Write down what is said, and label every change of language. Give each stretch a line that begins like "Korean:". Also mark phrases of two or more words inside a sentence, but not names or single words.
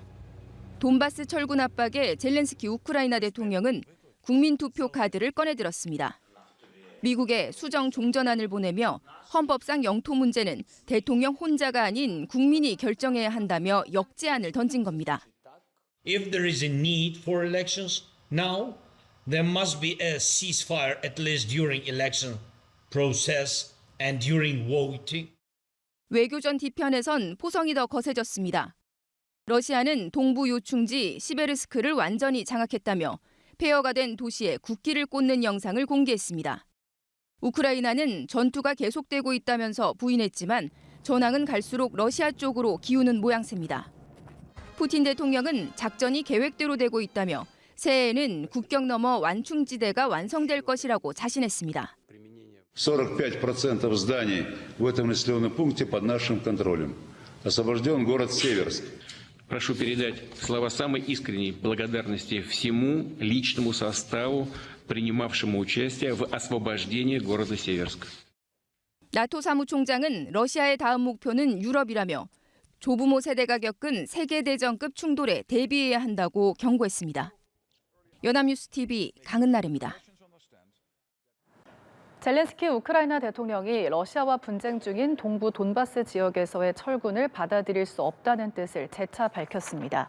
Korean: 돈바스 철군 압박에 젤렌스키 우크라이나 대통령은 국민투표 카드를 꺼내들었습니다. 미국에 수정 종전안을 보내며 헌법상 영토 문제는 대통령 혼자가 아닌 국민이 결정해야 한다며 역제안을 던진 겁니다.
English: If there is a need for elections now, there must be a ceasefire at least during election process and during voting.
Korean: 외교전 뒤편에선 포성이 더 거세졌습니다. 러시아는 동부 요충지 시베르스크를 완전히 장악했다며 폐허가 된 도시에 국기를 꽂는 영상을 공개했습니다. 우크라이나는 전투가 계속되고 있다면서 부인했지만 전황은 갈수록 러시아 쪽으로 기우는 모양새입니다. 푸틴 대통령은 작전이 계획대로 되고 있다며 새해에는 국경 너머 완충지대가 완성될 것이라고 자신했습니다.
Russian: 45% зданий в этом населенном пункте под нашим контролем. Освобожден город Северск. Прошу передать слова самой искренней благодарности всему личному составу, принимавшему участие в освобождении города Северск.
Korean: 나토 사무총장은 러시아의 다음 목표는 유럽이라며 조부모 세대가 겪은 세계대전급 충돌에 대비해야 한다고 경고했습니다. 연합뉴스 TV 강은나래입니다. 젤렌스키 우크라이나 대통령이 러시아와 분쟁 중인 동부 돈바스 지역에서의 철군을 받아들일 수 없다는 뜻을 재차 밝혔습니다.